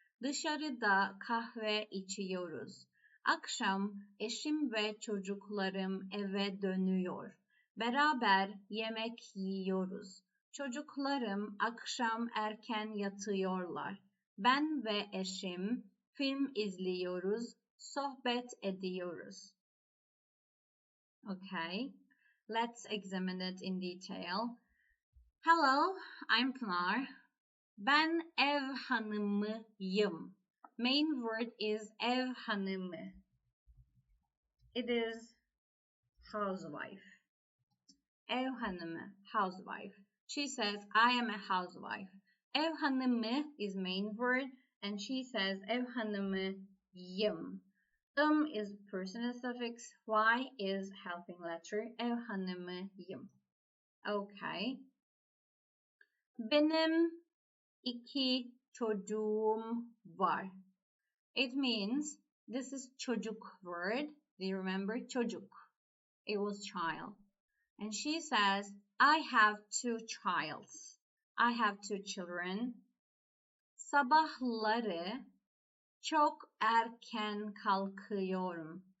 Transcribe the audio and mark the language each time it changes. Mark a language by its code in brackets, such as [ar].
[tr] Dışarıda kahve içiyoruz. Akşam eşim ve çocuklarım eve dönüyor. Beraber yemek yiyoruz. Çocuklarım akşam erken yatıyorlar. Ben ve eşim film izliyoruz, sohbet ediyoruz. [en] Okay, let's examine it in detail. Hello, I'm Pınar. [tr] Ben ev hanımıyım. [en] Main word is ev hanımı. It is housewife. Ev hanımı, housewife. She says, I am a housewife. Ev hanımı is main word and she says [tr] ev hanımıyım. [en] Is personal suffix, y is helping letter. [tr] Ev hanımıyım. Okay. Benim 2 çocuğum var. [en] It means This is çocuk word. Do you remember? Çocuk. It was child. And she says, I have two childs. I have two children. [tr] Sabahları çok erken kalkıyorum.